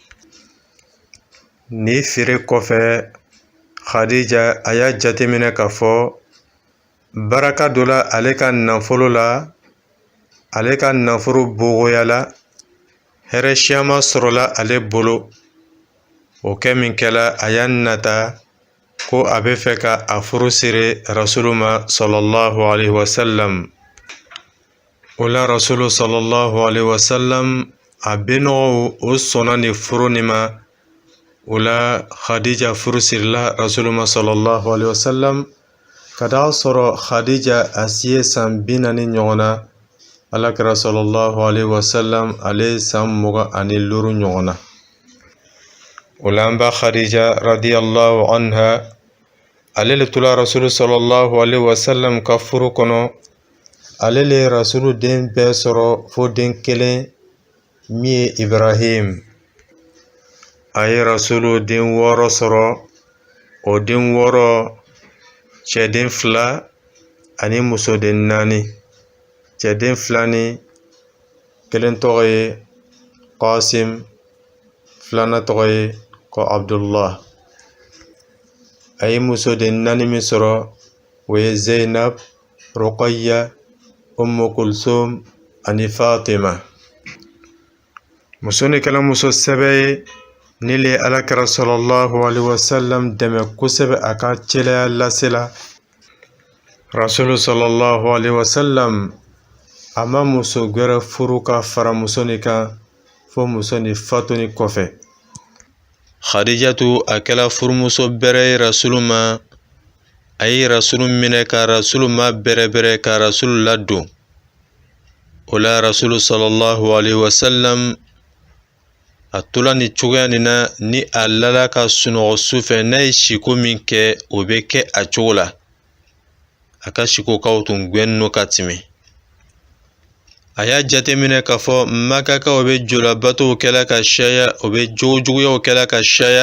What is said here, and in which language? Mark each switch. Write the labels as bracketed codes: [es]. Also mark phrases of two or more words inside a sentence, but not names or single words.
[bm] Ni feere kɔfɛ, Khadija a y'a jateminɛ k'a fɔ baraka dɔ la ale ka nafolo la, ale ka nafolo bogoyala, hɛrɛ caman sɔrɔla ale bolo. O kɛ min kɛla, a y'a nata ko a bɛ fɛ ka a furu siri Rasulu ma [ar] صلى الله عليه وسلم. [bm] O la Rasulu [ar] صلى الله عليه وسلم [bm] a benɔgɔw o sɔnna ni furu nin ma. O la Khadija furu sirila Rasulu ma [ar] صلى الله عليه وسلم. [bm] Ka taga sɔrɔ Khadija a si ye san 40 ɲɔgɔn na, Alakira [ar] صلى الله عليه وسلم [bm] ale san 25 ɲɔgɔn na. O la an ba Khadija [ar] رضي الله عنها, [bm] ale le tora Rasulu [ar] صلى الله عليه وسلم [bm] ka furu kɔnɔ. Ale le Rasulu den bɛɛ sɔrɔ fo den kelen min ye Ibrahim. A ye Rasulu den 6 sɔrɔ. O den 6, cɛden 2 ani musoden naani cɛden fila ni kelen tɔgɔ ye Qasim filanan tɔgɔ ye ko Abdullah a ye musoden naani min sɔrɔ o ye Zainab, Ruqayya, Ummu Kulsum ani Fatima. Muso ni kɛla muso sɛbɛ ye ni le Alakira [ar] صلى الله عليه وسلم [bm] dɛmɛ kosɛbɛ a ka cɛlaya lasela. Rasulu [ar] صلى الله عليه وسلم [bm] a ma muso gɛrɛ furu ka fara muso ni kan fo muso ni fatuni kɔfɛ. Khadijatu a kɛla furumuso bɛrɛ ye Rasulu ma. A ye Rasulu minɛ ka Rasulu ma bɛrɛbɛrɛ ka Rasulu ladon. O la Rasulu [ar] صلى الله عليه وسلم [bm] a tola ni cogoya nin na ni a lala ka sunɔgɔ sufɛ n'a ye siko min kɛ o bɛ kɛ a cogo la. A ka sikokaw tun gwɛnno ka tɛmɛ. A y'a jateminɛ k'a fɔ Makakaw bɛ jolabatow kɛla ka caya, o bɛ jogojuguyaw kɛla ka caya.